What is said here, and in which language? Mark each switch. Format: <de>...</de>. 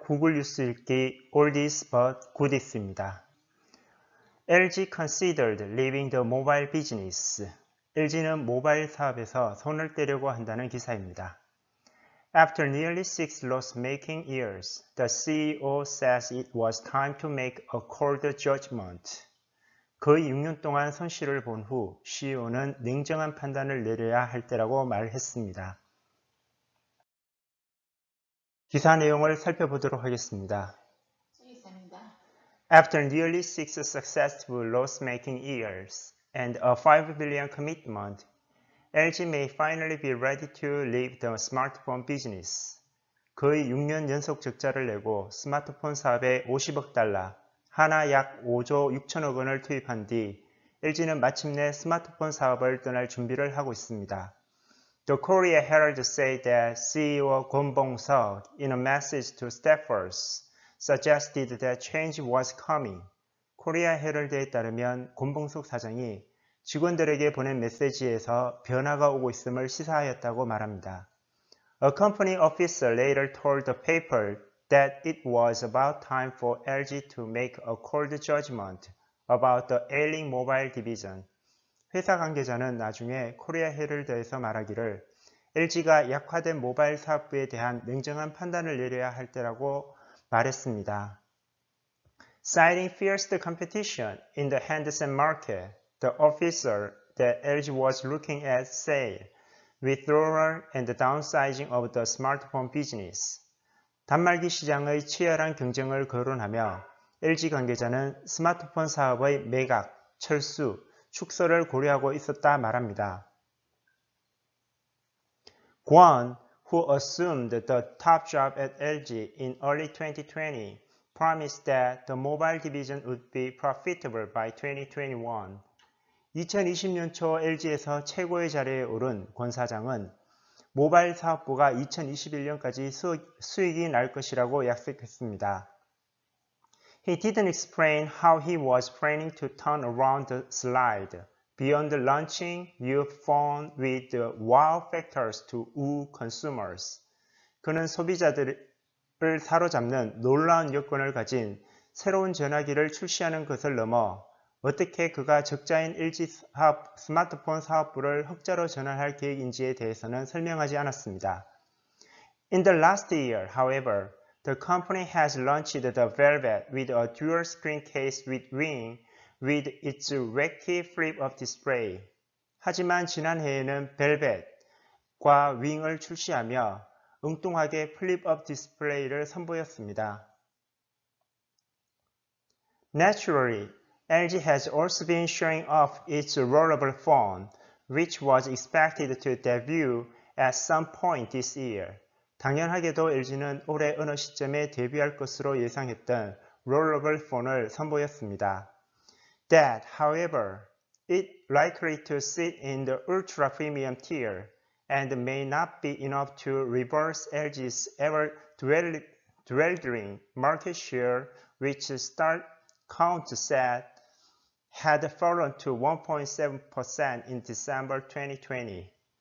<ko>구글 뉴스 읽기</ko> <en>Oldies but Goodies</en> <ko>입니다.</ko> <en>LG considered leaving the mobile business.</en> <ko>LG는 모바일 사업에서 손을 떼려고 한다는 기사입니다.</ko> <en>After nearly 6 loss-making years, the CEO says it was time to make a cold judgment.</en> <ko>거의 6년 동안 손실을 본 후 CEO는 냉정한 판단을 내려야 할 때라고 말했습니다. 기사 내용을 살펴보도록 하겠습니다.</ko> <en>After nearly 6 successful loss-making years and a $5 billion commitment, LG may finally be ready to leave the smartphone business.</en> <ko>거의 6년 연속 적자를 내고 스마트폰 사업에 50억 달러, 하나 약 5조 6천억 원을 투입한 뒤 LG는 마침내 스마트폰 사업을 떠날 준비를 하고 있습니다.</ko> <en>The Korea Herald said that CEO Kwon Bong-seok, in a message to staffers, suggested that change was coming.</en> <ko>코리아 헤럴드에 따르면 권봉석 사장이 직원들에게 보낸 메시지에서 변화가 오고 있음을 시사하였다고 말합니다.</ko> <en>A company officer later told the paper that it was about time for LG to make a cold judgment about the ailing mobile division.</en> <ko>회사 관계자는 나중에 코리아 헤럴드에서 말하기를 LG가 약화된 모바일 사업부에 대한 냉정한 판단을 내려야 할 때라고 말했습니다.</ko> <en>Citing fierce competition in the handset market, the officer that LG was looking at said, withdrawal and downsizing of the smartphone business.</en> <ko>단말기 시장의 치열한 경쟁을 거론하며 LG 관계자는 스마트폰 사업의 매각, 철수, 축소를 고려하고 있었다 말합니다.</ko> <en>Kwon, who assumed the top job at LG in early 2020, promised that the mobile division would be profitable by 2021.</en> <ko>2020년 초 LG에서 최고의 자리에 오른 권 사장은 모바일 사업부가 2021년까지 수익이 날 것이라고 약속했습니다.</ko> <en>He didn't explain how he was planning to turn around the slide beyond launching new phone with the wow factors to woo consumers.</en> <ko>그는 소비자들을 사로잡는 놀라운 여건을 가진 새로운 전화기를 출시하는 것을 넘어 어떻게 그가 적자인 LG 스마트폰 사업부를 흑자로 전환할 계획인지에 대해서는 설명하지 않았습니다.</ko> <en>In the last year, however, the company has launched the Velvet with a dual screen case with Wing with its wacky flip-up display.</en> <ko>하지만 지난해에는 벨벳과 윙을 출시하며 엉뚱하게 플립업 디스플레이를 선보였습니다.</ko> <en>Naturally, LG has also been showing off its rollable phone, which was expected to debut at some point this year.</en> <ko>당연하게도 LG는 올해 어느 시점에 데뷔할 것으로 예상했던 롤러블 폰을 선보였습니다.</ko> <en>That, however, is likely to sit in the ultra premium tier and may not be enough to reverse LG's ever-dwindling market share, which start count said had fallen to 1.7% in December 2020.</en>